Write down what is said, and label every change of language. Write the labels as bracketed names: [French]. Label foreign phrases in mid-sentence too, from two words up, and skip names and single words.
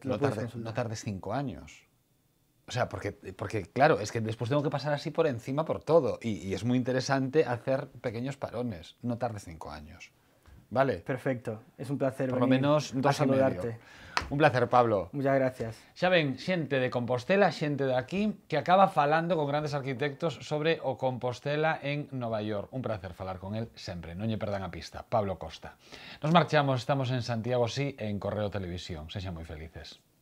[Spanish] No tardes 5 años. O sea, porque claro, es que después tengo que pasar así por encima por todo. Y es muy interesante hacer pequeños parones. No tardes 5 años. ¿Vale? Perfecto. Es un placer por lo menos 2 a saludarte. Un placer, Pablo. Muchas gracias. [Galician] Xa ven, xente de Compostela, xente de aquí, que acaba falando con grandes arquitectos sobre o Compostela en Nova York. Un placer falar con él sempre, non lle perdan a pista. Pablo Costa. [Spanish] Nos marchamos, estamos en Santiago, sí, en Correo Televisión. [Galician] Sexan moi felices.